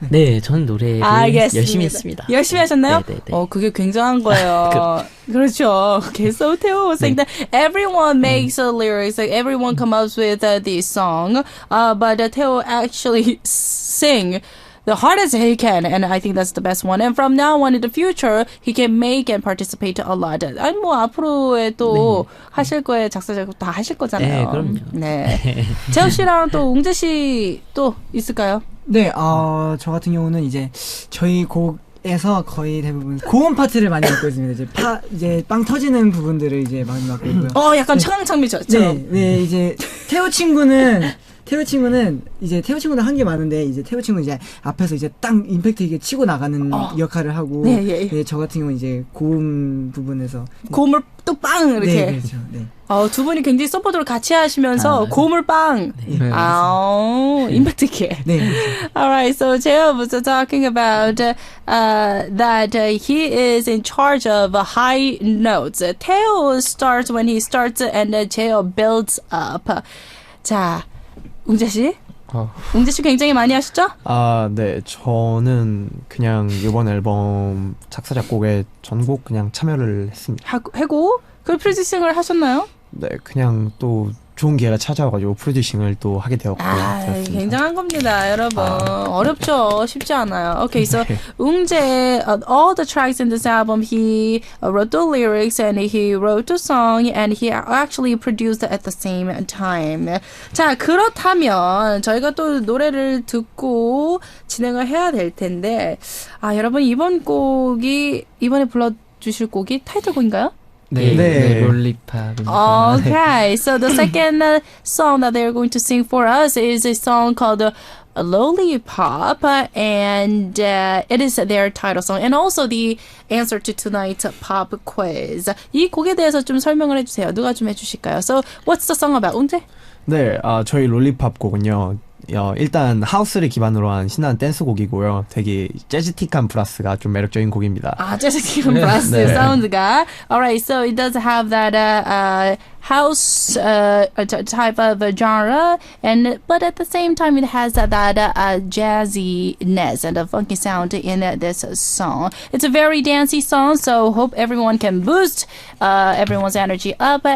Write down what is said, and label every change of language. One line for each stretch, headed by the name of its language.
Korean: 네, 저는 노래를 열심히 했습니다. 열심히 하셨나요? 네네네. 그게 굉장한 거예요. 그렇죠.
English: Okay, so Theo was saying that everyone makes lyrics, like everyone comes up with this song, but Theo actually sing the hardest he can, and I think that's the best one. And from now on in the future, he can make and participate a lot.
Korean: 아니 뭐 앞으로에 또 하실 거에 작사 작곡 다 하실 거잖아요. 네, 그럼요. 네. 재호 씨랑 또 웅재 씨 또 있을까요? 네, 저 같은 경우는 이제 저희 곡에서 거의 대부분 고음 파트를 많이 맡고 있습니다. 이제 빵 터지는 부분들을 이제 많이 맡고 있고요. 약간 청강창미죠. 네, 이제 태호 친구는 이제 태호 친구는 한 게 많은데 이제 태호 친구는 이제 앞에서 이제 딱 임팩트 있게 치고 나가는 역할을 하고 네, 저 같은 경우는 이제 고음 부분에서 고음을 또 빵 이렇게. 네, 그렇죠. 네. 두 분이 굉장히 서포트를 같이 하시면서 고음을 빵. 네. 임팩트 있게. 네.
English: Alright, so Jeff was talking about that he is in charge of high notes. Theo starts when he starts and Jeff builds up.
Korean: 자, 웅재 씨? 웅재 씨 굉장히 많이 하셨죠? 네. 저는 그냥 이번 앨범 작사 작곡에 전곡 그냥 참여를 했습니다. 하고 그 프로듀싱을 하셨나요? 네, 그냥 또 좋은 기회가 찾아와가지고 프로듀싱을 또 하게 되었고. 굉장한 겁니다, 여러분. 어렵죠, 쉽지 않아요.
English: Okay, so 웅재, all the tracks in this album, he wrote the lyrics and he wrote the song and he actually produced at the same time.
Korean: 자, 그렇다면 저희가 또 노래를 듣고 진행을 해야 될 텐데, 여러분 이번에 불러주실 곡이 타이틀곡인가요? 네, 롤리팝.
English: Okay, so the second song that they're going to sing for us is a song called Lollipop, and it is their title song, and also the answer to tonight's pop quiz.
Korean: 이 곡에 대해서 좀 설명을 해주세요. 누가 좀 해주실까요?
English: So, what's the song about?
Korean: 웅재? 네, 저희 롤리팝 곡은요. 일단 하우스를 기반으로 한 신나는 댄스곡이고요. 되게 재즈틱한 브라스가 좀 매력적인 곡입니다. 재즈틱한 브라스 사운드가.
English: Alright, so it does have that house type of genre, but at the same time it has that jazziness and a funky sound in this song. It's a very dancey song, so hope everyone can boost everyone's energy up.